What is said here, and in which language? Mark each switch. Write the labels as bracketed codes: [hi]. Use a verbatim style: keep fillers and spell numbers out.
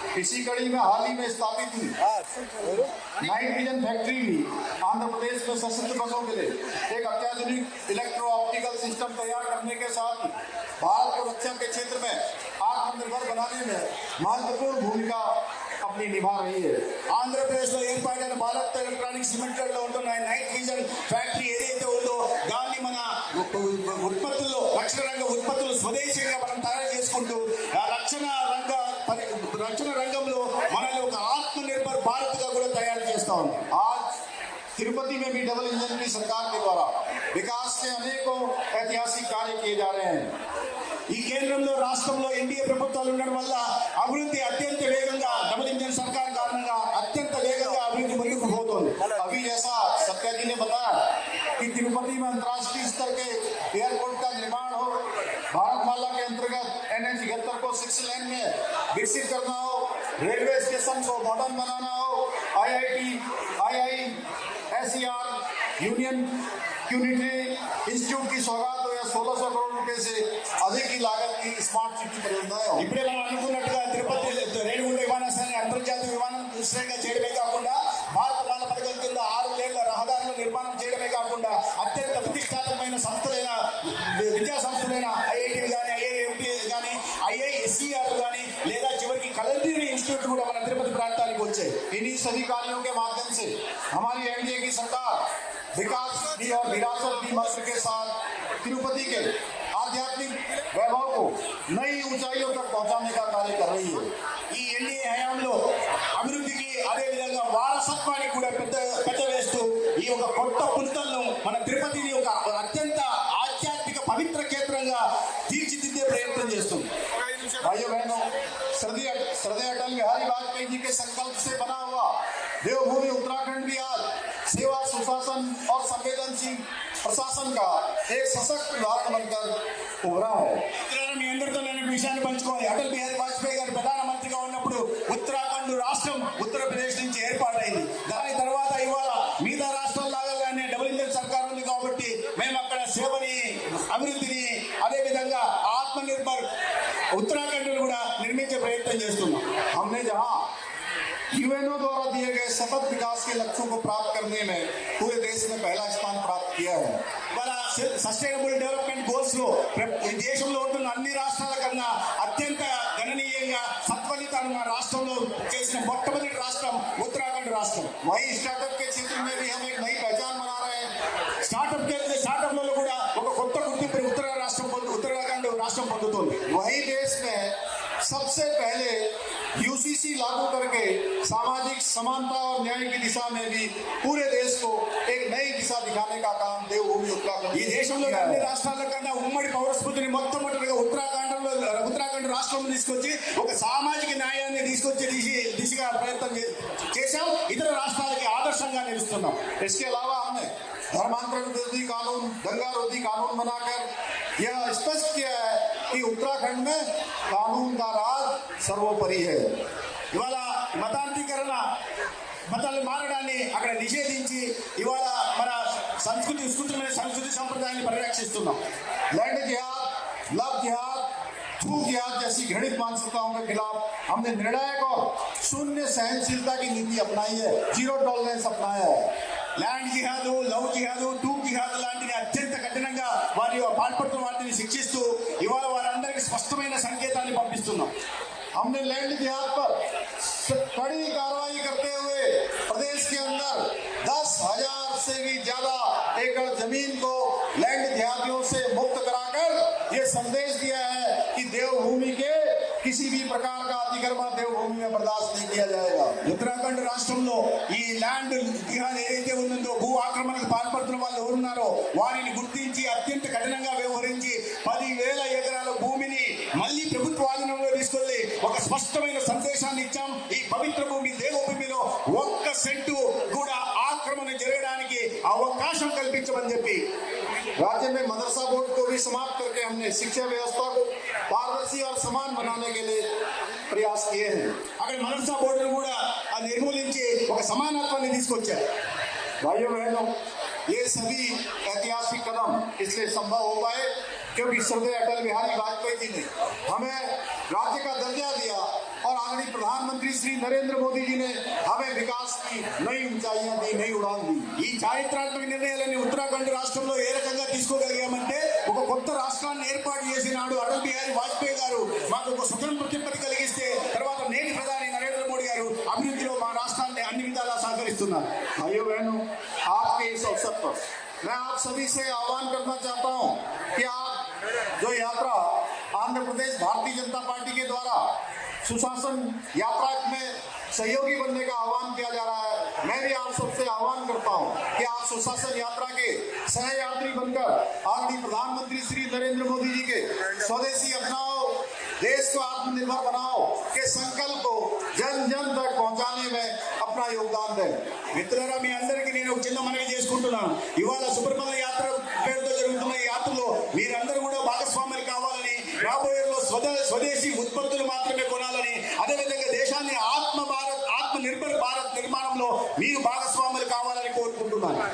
[hi] इसी कड़ी में हाल ही में स्थापित हुई नाइट विजन फैक्ट्री भी आंध्र प्रदेश में सशस्त्र बलों के लिए एक अत्याधुनिक इलेक्ट्रो ऑप्टिकल सिस्टम तैयार करने के साथ ही भारत को रक्षा के क्षेत्र में आत्मनिर्भर बनाने में महत्वपूर्ण भूमिका अपनी निभा रही है। [te] ఆంధ్రప్రదేశ్లో ఏర్పాటైన భారత్ ఎలక్ట్రానిక్స్ లిమిటెడ్లో ఉంటున్న నైట్ విజన్ ఫ్యాక్టరీ ఏదైతే ఉందో దాన్ని మన ఉత్పత్తుల్లో, రక్షణ రంగ ఉత్పత్తులు స్వదేశీయంగా మనం తయారు చేసుకుంటూ ఆ రక్షణ రంగ పరి- రక్షణ రంగంలో మనల్ని ఒక ఆత్మనిర్భర్ భారత్గా కూడా తయారు చేస్తా ఉంది. [hi] आज तिरुपति में भी डबल इंजन की सरकार के द्वारा विकास से अनेकों ऐतिहासिक कार्य किए जा रहे हैं। [te] ఈ కేంద్రంలో, రాష్ట్రంలో ఎన్డీఏ ప్రభుత్వాలు ఉండడం వల్ల అభివృద్ధి అత్యంత వేగంగా, డబుల్ ఇంజన్ సర్కార్ కారణంగా అత్యంత వేగంగా అభివృద్ధి ముందుకు పోతోంది. [hi] अभी जैसा सत्या जी ने बताया कि तिरुपति में अंतर्राष्ट्रीय स्तर के एयरपोर्ट का निर्माण हो, भारतमाला के अंतर्गत एन एच इकहत्तर को सिक्स लेन में विकसित करना हो, रेलवे स्टेशन को मॉडर्न बनाना हो, आई I T I I S E R union unitary institute की सौगात हो या सोलह सौ करोड़ रुपए से अधिक की लागत की स्मार्ट सिटी परियोजनाएं हो। [te] ఇప్పుడే మనం అనుకున్నట్టుగా తిరుపతి రేణుగుండ విమానాశ్రయాన్ని అంతర్జాతీయ విమానాశ్రయంగా చేయడమే కాకుండా భారత మాల పథకం కింద ఆరు లేన్ల రహదారుల నిర్మాణం చేయడమే కాకుండా అత్యంత ప్రతిష్టాత్మకమైన సంస్థలైన వి- విద్యా సంస్థలైన ఐఐటి కానీ, ఐఐఎంటి కానీ, ఐఐఎస్సిఆర్ కానీ, లేదా చివరికి కలందీరి ఇన్స్టిట్యూట్ కూడా మన తిరుపతి ప్రాంతానికి వచ్చాయి. [hi] इन्हीं सभी कार्यों के माध्यम से हमारी एनडीए की सरकार विकास भी और विरासत भी मंत्र के साथ तिरुपति के आध्यात्मिक वैभव को नई ऊंचाइयों तक पहुंचाने का कार्य कर रही है। [te] ఈ ఎన్డీఏ హయాంలో అభివృద్ధికి, అదేవిధంగా వారసత్వానికి కూడా పెద్ద పెద్ద వేస్తూ ఈ ఒక కొత్త పుంతలను, మన తిరుపతిని ఒక అత్యంత ఆధ్యాత్మిక పవిత్ర క్షేత్రంగా తీర్చిదిద్దే ప్రయత్నం చేస్తుంది. [hi] भाइयों बहनों, श्रद्धेय श्रद्धेय अटल बिहारी वाजपेयी जी के संकल्प से बना हुआ देवभूमि उत्तराखंड भी आज सेवा, सुशासन और संवेदनशील प्रशासन का एक सशक्त उदाहरण बनकर उभरा है। [te] మిత్రులారా, మీ అందరితో నేను ఈ విషయాన్ని పంచుకోవాలి. అటల్ బిహారీ వాజ్పేయి గారు ప్రధానమంత్రిగా ఉన్నప్పుడు ఉత్తరాఖండ్ రాష్ట్రం ఉత్తరప్రదేశ్ నుంచి ఏర్పాటైంది. దాని తర్వాత ఇవాళ మిగతా రాష్ట్రం లాగానే డబుల్ ఇంజన్ సర్కార్ ఉంది కాబట్టి మేము అక్కడ సేవని, అభివృద్ధిని, అదేవిధంగా ఆత్మ నిర్భర్ ఉత్తరాఖండ్ కూడా నిర్మించే ప్రయత్నం చేస్తున్నాం. [hi] हमने जहाँ यूएनओ द्वारा दिए गए सतत विकास के लक्ष्यों को प्राप्त करने में पूरे देश में पहला स्थान प्राप्त किया है, [te] ఇవాళ సస్టైనబుల్ డెవలప్మెంట్ గోల్స్ లో ప్ర- ఈ దేశంలో ఉంటున్న అన్ని రాష్ట్రాల కన్నా అత్యంత గణనీయంగా సత్ఫలితాలు మా రాష్ట్రంలో చేసిన మొట్టమొదటి రాష్ట్రం ఉత్తరాఖండ్ రాష్ట్రం. [hi] वहीं स्टार्टअप के क्षेत्र में भी हम एक नई पहचान बना रहे हैं। [te] స్టార్టప్ చేసే స్టార్టప్లలో కూడా ఒక కొత్త గుర్తింపు ఉత్తర రాష్ట్రం పొందు ఉత్తరాఖండ్ రాష్ట్రం పొందుతోంది. [hi] वहीं देश में सबसे पहले यूसीसी लागू करके सामाजिक समानता और न्याय की दिशा में भी पूरे देश को एक नई दिशा दिखाने का काम देवभूमि उत्तराखंड [te] ఈ దేశంలో [hi] किया [te] అన్ని [hi] है। [te] రాష్ట్రాల కన్నా ఉమ్మడి పౌర స్ఫూర్తిని మొట్టమొదటిగా ఉత్తరాఖండంలో ఉత్తరాఖండ్ రాష్ట్రంలో తీసుకొచ్చి ఒక సామాజిక న్యాయాన్ని తీసుకొచ్చే దిశ దిశగా ప్రయత్నం చే- చేశాం. ఇతర రాష్ట్రాలకి ఆదర్శంగా నిలుస్తున్నాం. [hi] इसके अलावा हमने धर्मांतरण विरोधी कानून, दंगा रोधी कानून बनाकर यह स्पष्ट किया है कि उत्तराखंड में कानून का राज सर्वोपरि है। [te] ఇవాళ మతాంతీకరణ మతాలు మారడాన్ని అక్కడ నిషేధించి ఇవాళ మన సంస్కృతి విస్తృతమైన సంస్కృతి సంప్రదాయాన్ని పరిరక్షిస్తున్నాం. [hi] लैंड जिहाद, लव जिहाद, थू जिहाद जैसी घृणित मानसिकताओं के खिलाफ हमने निर्णायक और शून्य सहनशीलता की नीति अपनाई है, [en] zero tolerance [hi] अपनाया है। [te] ల్యాండ్ జిహాదు, లవ్ జిహాదు, టూ జిహాదు లాంటివి అత్యంత కఠినంగా వారి పాల్పడుతున్న వాటిని శిక్షిస్తూ ఇవాళ వారందరికీ స్పష్టమైన సంకేతాన్ని పంపిస్తున్నాం. [hi] हमने लैंड जिहाद पर स- कड़ी कार्रवाई करते हुए प्रदेश के अंदर दस हजार से भी ज्यादा एकड़ जमीन को लैंड जिहादियों से मुक्त कराकर ये संदेश दिया है कि देवभूमि के किसी भी प्रकार का अतिक्रमण देवभूमि में बर्दाश्त नहीं किया जाएगा। [te] ఉత్తరాఖండ్ రాష్ట్రంలో ఈ ల్యాండ్ జిహాద్ ఏదైతే ఉందో భూ ఆక్రమణకు పాల్పడుతున్న వాళ్ళు ఎవరున్నారో వారిని గుర్తించి అత్యంత కఠినంగా వ్యవహరించి పదివేల ఎకరాల భూమిని మళ్ళీ ప్రభుత్వాధీనంలో తీసుకెళ్లి ఒక స్పష్టమైన సందేశాన్ని ఇచ్చాం. ఈ పవిత్ర భూమి, దేవభూమిలో ఒక్క సెంటు కూడా ఆక్రమణ జరగడానికి అవకాశం కల్పించమని చెప్పి [hi] राज्य में मदरसा बोर्ड को भी समाप्त करके हमने शिक्षा व्यवस्था को पारदर्शी और समान बनाने के लिए प्रयास किए हैं। [te] అక్కడ మదర్సా బోర్డును కూడా ఆ నిర్మూలించి ఒక సమానత్వాన్ని తీసుకొచ్చారు. [hi] भाइयों बहनों, ये सभी ऐतिहासिक कदम इसलिए संभव हो पाए क्योंकि श्रद्धेय अटल बिहारी वाजपेयी जी ने हमें राज्य का दर्जा दिया और आदरणीय प्रधानमंत्री श्री नरेंद्र मोदी जी ने हमें विकास की नई ऊंचाइयां दी, नई उड़ान दी। [te] ఈ చారిత్రాత్మక నిర్ణయాలని ఉత్తరాఖండ్ రాష్ట్రంలో ఏ రకంగా తీసుకోగలిగామంటే ఒక కొత్త రాష్ట్రాన్ని ఏర్పాటు చేసినాడు అటల్ బిహారీ వాజ్పేయి గారు. మాకు ఒక స్వతంత్ర ప్రతిపత్తి కలిగిస్తే తర్వాత నేటి ప్రధాని నరేంద్ర మోడీ గారు అభివృద్ధిలో మా రాష్ట్రాన్ని అన్ని విధాలా సహకరిస్తున్నారు. [hi] भाइयों बहनों, आपके इस अवसर पर मैं आप सभी से आह्वान करना चाहता हूं कि आप जो यात्रा आंध्र प्रदेश भारतीय जनता पार्टी के द्वारा सुशासन यात्रा में सहयोगी बनने का आह्वान किया जा रहा है, मैं भी आप सबसे आह्वान करता हूं कि आप सुशासन यात्रा के सहयात्री बनकर आदरणीय प्रधानमंत्री श्री नरेंद्र मोदी जी के स्वदेशी अपनाओ, देश को आत्मनिर्भर बनाओ के संकल्प को जन जन तक पहुंचाने में अपना योगदान दें। [te] మిత్రులారా, మీ అందరికీ నేను ఒక చిన్న మనవి చేసుకుంటున్నాను. ఇవాళ శుభ్రపద యాత్ర పేరుతో జరుగుతున్న ఈ యాత్రలో మీరందరూ కూడా భాగస్వాములు కావాలని, రాబోయే రోజుల్లో స్వద స్వదేశీ ఉత్పత్తులు మాత్రమే కొనాలని, అదేవిధంగా దేశాన్ని ఆత్మ భారత్ ఆత్మ నిర్భర్ భారత్ నిర్మాణంలో మీరు భాగస్వాములు కావాలని కోరుకుంటున్నాను.